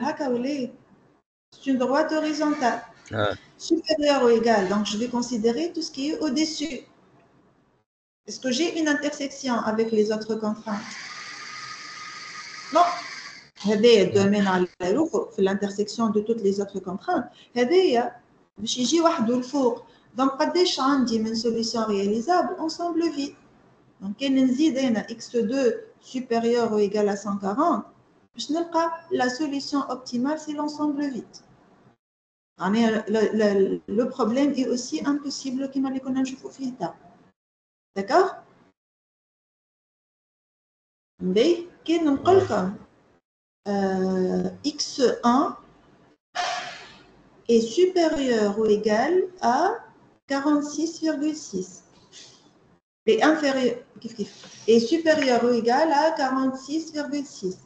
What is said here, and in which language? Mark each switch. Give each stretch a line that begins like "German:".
French: Haka, c'est une droite horizontale. Supérieure ou égale. Donc, je vais considérer tout ce qui est au-dessus. Est-ce que j'ai une intersection avec les autres contraintes? Non.
Arabic: هذا الدومين على في
French: l'intersection de toutes les autres contraintes.
Arabic: هذايا باش يجي وحده الفوق.
French: Donc
Arabic: قداش عندي من
French: solution réalisable ensemble vide. Donc
Arabic: كان نزيد هنا
French: x2 supérieur ou égal à 140
Arabic: باش نلقى
French: la solution optimale c'est l'ensemble vide. Le problème est aussi impossible
Arabic: كما اللي كنا نشوفوا فيه تا.
French: D'accord? Mais
Arabic: كان نقول لكم
French: x1 est supérieur ou égal à 46,6 et inférieur est supérieur ou égal à 46,6.